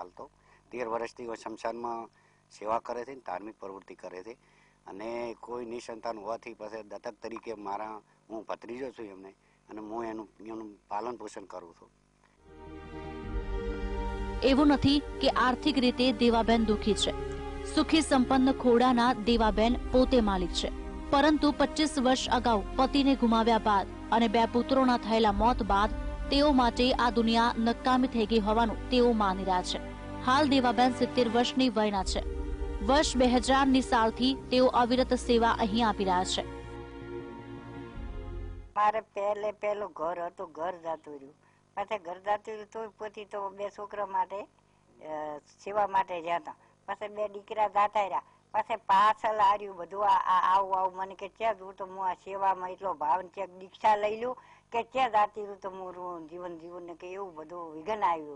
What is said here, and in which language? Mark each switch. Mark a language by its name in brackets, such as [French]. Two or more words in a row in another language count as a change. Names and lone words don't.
[Gujarati] હાલ તો 13 વર્ષથી શમશાન માં સેવા કરે છે, ધાર્મિક પ્રવૃત્તિ કરે છે અને કોઈ નિસંતાન હોવાથી પાછે દત્તક તરીકે મારા હું ભત્રીજો છું એમને અને હું એનું પાલન પોષણ કરું છું। એવું નથી કે આર્થિક રીતે દેવાબેન દુખી છે। સુખી સંપન્ન ખોડાના દેવાબેન પોતે માલિક છે, પરંતુ 25 વર્ષ અગાઉ પતિને ગુમાવ્યા બાદ અને બે પુત્રોના થયેલા મોત બાદ તેઓ માટે આ દુનિયા નકામી થઈ ગઈ હોવાનું તેઓ માની રહ્યા છે। હાલ દેવાબેન 70 વર્ષની વયના છે। वर्ष 2000 ની સાલથી તેઓ અવિરત સેવા અહીં આપી રહ્યા છે। મારે પહેલું ઘર હતું, ઘર જાતું રહ્યું, પાછા ઘર જાતું રહ્યું તો પોતી તો બે છોકરા માટે સેવા માટે જતા, પાછા બે દીકરા જાતા રહ્યા, પાછા પાછળ આવ્યું બધું આવું આવું મને કે ત્યાં હું તો હું આ સેવામાં એટલો ભાવ છે દીક્ષા લઈ લઉં કે ત્યાં જાતી રહ્યું તો હું જીવન જીવન ને કે એવું બધું વિઘન આવ્યું।